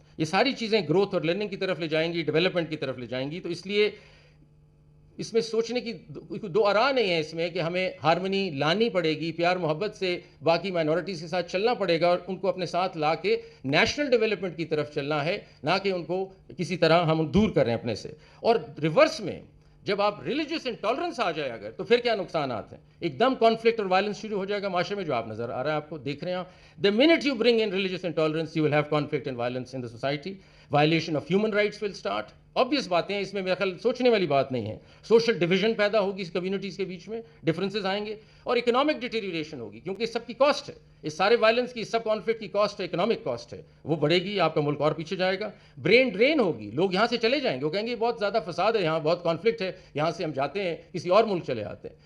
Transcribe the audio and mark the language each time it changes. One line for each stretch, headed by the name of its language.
Urdu: یہ ساری چیزیں گروتھ اور لرننگ کی طرف لے جائیں گی، ڈیولپمنٹ کی طرف لے جائیں گی. تو اس لیے اس میں سوچنے کی دو آراء نہیں ہے اس میں کہ ہمیں ہارمنی لانی پڑے گی، پیار محبت سے باقی مائنورٹیز کے ساتھ چلنا پڑے گا اور ان کو اپنے ساتھ لا کے نیشنل ڈیولپمنٹ کی طرف چلنا ہے، نہ کہ ان کو کسی طرح ہم دور کریں اپنے سے. اور ریورس میں جب آپ ریلیجس انٹالرنس آ جائے اگر، تو پھر کیا نقصانات ہیں؟ ایک دم کانفلکٹ اور وائلنس شروع ہو جائے گا معاشرے میں، جو آپ نظر آ رہا ہے، آپ کو دیکھ رہے ہیں.
English: The minute you bring in religious intolerance, you will have conflict and violence in the society. Violation of human rights will start.
Urdu: obvious باتیں ہیں، اس میں میرا خیال سوچنے والی بات نہیں ہے. سوشل ڈویژن پیدا ہوگی اس کمیونٹیز کے بیچ میں، ڈفرینسز آئیں گے، اور اکنامک ڈیٹیریوریشن ہوگی، کیونکہ اس سب کی کاسٹ ہے. اس سارے وائلنس کی، اس سب کانفلکٹ کی کاسٹ ہے، اکنامک کاسٹ ہے، وہ بڑھے گی، آپ کا ملک اور پیچھے جائے گا. برین ڈرین ہوگی، لوگ یہاں سے چلے جائیں گے، وہ کہیں گے بہت زیادہ فساد ہے یہاں، بہت کانفلکٹ ہے، یہاں سے ہم جاتے ہیں کسی اور ملک چلے آتے ہیں.